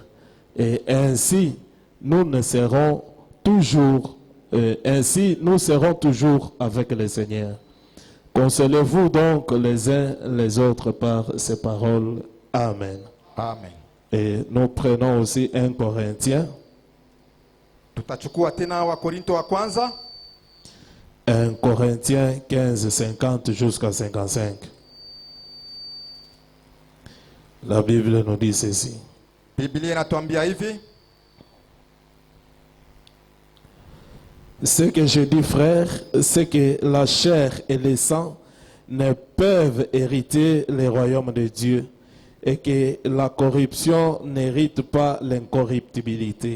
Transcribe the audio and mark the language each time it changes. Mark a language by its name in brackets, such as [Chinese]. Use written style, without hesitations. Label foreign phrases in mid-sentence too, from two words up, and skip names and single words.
[French] Et ainsi, nous serons toujours avec le Seigneur. Consolez-vous donc les uns les autres par ces paroles. Amen. Amen. Et nous prenons aussi 1 Corinthiens. [Swahili] Tutachukua tena wa Korinto wa kwanza. [French] 1 Corinthiens 15, 50 jusqu'à 55. La Bible nous dit ceci. [Swahili] Biblia inatuambia hivi. [French] Ce que je dis, frère, c'est que la chair et le sang ne peuvent hériter le royaume de Dieu et que la corruption n'hérite pas l'incorruptibilité.